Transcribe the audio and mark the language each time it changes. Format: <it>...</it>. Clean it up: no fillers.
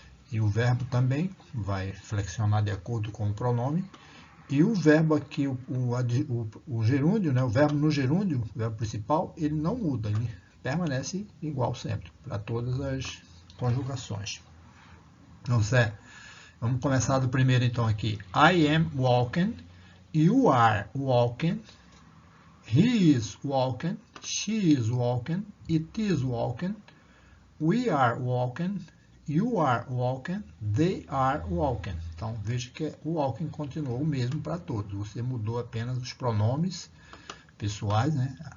<pt>E o verbo também vai flexionar de acordo com o pronome. E o verbo aqui, o gerúndio, né? O verbo no gerúndio, o verbo principal, ele não muda, ele permanece igual sempre, para todas as conjugações. Então, vamos começar do primeiro então aqui.</pt> <en>I am walking, you are walking, he is walking, she is walking, it is walking, we are walking, you are walking, they are walking.</en> <pt>Então, veja que o walking continuou o mesmo para todos. Você mudou apenas os pronomes pessoais, né?</pt>